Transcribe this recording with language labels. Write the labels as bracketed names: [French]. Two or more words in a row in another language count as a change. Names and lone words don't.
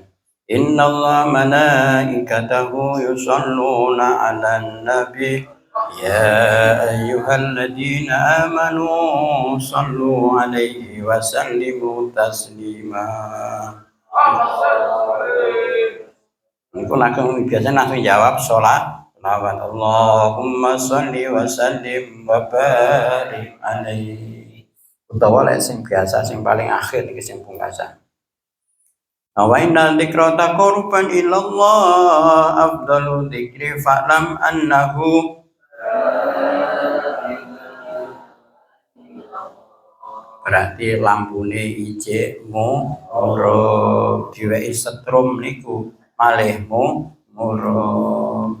[Arabic] إن الله وملائكته يصلون على النبي يا أيها الذين آمنوا صلوا عليه وسلموا تسليما. [Javanese] Niku langsung biasanya langsung jawab salat [Arabic] اللهم صل وسلم وبارك عليه. [Javanese] Utawa lek sing biasa sing paling akhir iki sing pungkasan. [Arabic] وإن ذكرا تقربا إلى الله أفضل الذكر فاعلم أنه [Javanese] berarti lampune ijik murup diwehi setrum niku malih murup.